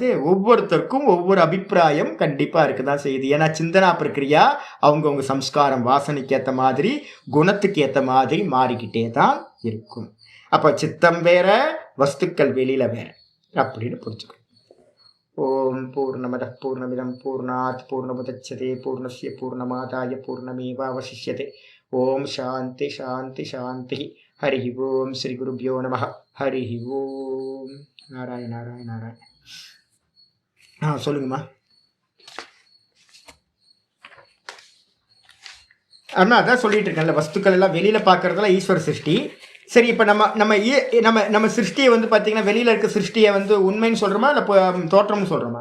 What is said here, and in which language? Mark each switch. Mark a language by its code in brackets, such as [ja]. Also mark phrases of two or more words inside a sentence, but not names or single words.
[ta] ஒவ்வொருத்தருக்கும் ஒவ்வொரு அபிப்பிராயம் கண்டிப்பா இருக்குதான் செய்யுது. ஏன்னா சிந்தனா பிரக்கிரியா அவங்கவுங்க சம்ஸ்காரம் வாசனைக்கு ஏற்ற மாதிரி, குணத்துக்கு ஏற்ற மாதிரி மாறிக்கிட்டே தான் இருக்கும். அப்ப சித்தம் வேற, வஸ்துக்கள் வெளியில வேற அப்படின்னு புரிஞ்சுக்கணும். [sa] ॐ पूर्णमदः पूर्णमिदं पूर्णात् पूर्णमुदच्यते पूर्णस्य पूर्णमादाय पूर्णमेवावशिष्यते. ॐ शान्तिः शान्तिः शान्तिः। हरि ओम्। श्री गुरुभ्यो नमः. हरि ओम्। नारायण नारायण नारायण. சொல்லுங்கம்மா. [ta] அண்ணா அதான் சொல்லிட்டு இருக்கேன்ல, வஸ்துக்கள் எல்லாம் வெளியில பார்க்கறதெல்லாம் ஈஸ்வர சிருஷ்டி. சரி, இப்போ நம்ம நம்ம நம்ம நம்ம சிருஷ்டியை வந்து பார்த்தீங்கன்னா வெளியில இருக்க சிருஷ்டியை வந்து உண்மைன்னு சொல்றோமா இல்லை தோற்றம்னு சொல்றோமா?